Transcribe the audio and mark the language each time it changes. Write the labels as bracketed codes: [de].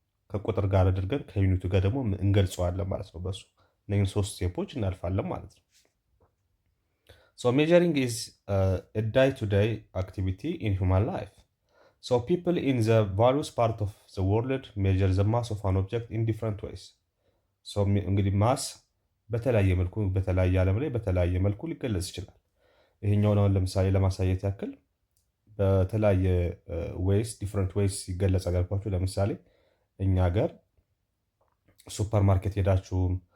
[am] ከቁጥር ጋር አድርገን ከዩኒቱ ጋር ደግሞ እንገልጸዋለን ማለት ነው። በሱ እነዚህን 3 ስቴፖች እናልፋለን ማለት ነው። [en] ሜጀሪንግ ኢዝ a day-to-day activity in human life. People in the various parts of the world measure the mass of an object in different ways. [am] እንግዲህ ማስ በተለያየ መልኩ በተለያየ ዓለም ላይ በተለያየ መልኩ ሊገለጽ ይችላል። ይሄኛውን አሁን ለምሳሌ ለማሳየት ያክል በተለያየ ዌይስ ዲፍረንት ዌይስ ይገለጻል ያልኳችሁ። ለምሳሌ እኛ ሀገር ሱፐር ማርኬት ሄዳችሁም